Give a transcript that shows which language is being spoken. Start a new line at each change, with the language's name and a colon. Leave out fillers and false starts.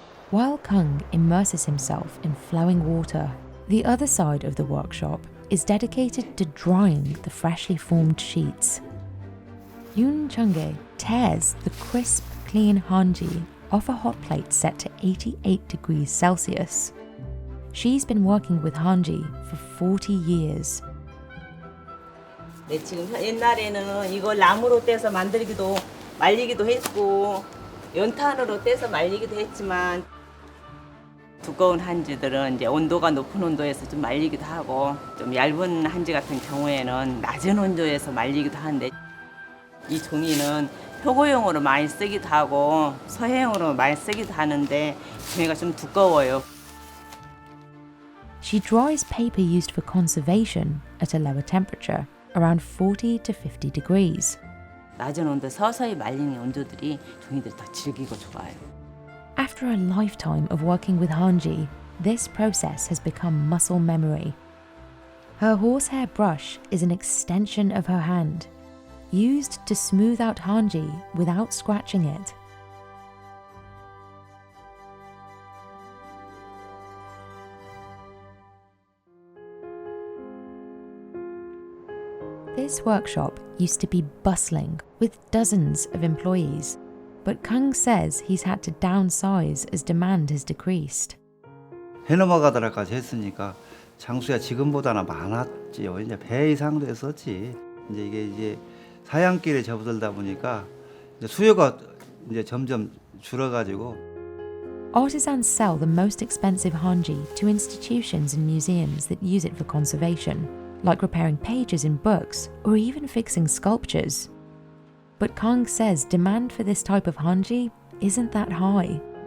English: While Kung immerses himself in flowing water, the other side of the workshop is dedicated to drying the freshly formed sheets. Yoon Chungge tears the crisp, clean Hanji off a hot plate set to 88 degrees Celsius. She's been working with Hanji for 40 years.
Korean: 네, 지금 옛날에는 이걸 나무로 떼서 만들기도 말리기도 했고 연탄으로 떼서 말리기도 했지만 두꺼운 한지들은 이제 온도가 높은 온도에서 좀 말리기도 하고 좀 얇은 한지 같은 경우에는 낮은 온도에서 말리기도 하는데 이 종이는 표고용으로 많이 쓰기도 하고 서해용으로 많이 쓰기도 하는데 종이가 좀 두꺼워요.
English: She dries paper used for conservation at a lower temperature, around 40 to 50 degrees.
Korean: 낮은 온도 서서히 말리는 온도들이 종이들이 더 질기고 좋아요.
English: After a lifetime of working with Hanji, this process has become muscle memory. Her horsehair brush is an extension of her hand, used to smooth out Hanji without scratching it. This workshop used to be bustling with dozens of employees, but Kung says he's had to downsize as demand has decreased.
Korean: 해 넘어가더라까지 했으니까 장수야 지금보다는 많았지요. 이제 배 이상도 했었지. 이제 이게 사양길에 접어들다 보니까 이제 수요가 이제 점점 줄어가지고.
English: Artisans sell the most expensive Hanji to institutions and museums that use it for conservation, like repairing pages in books or even fixing sculptures. But Kang says demand for this type of Hanji isn't that high.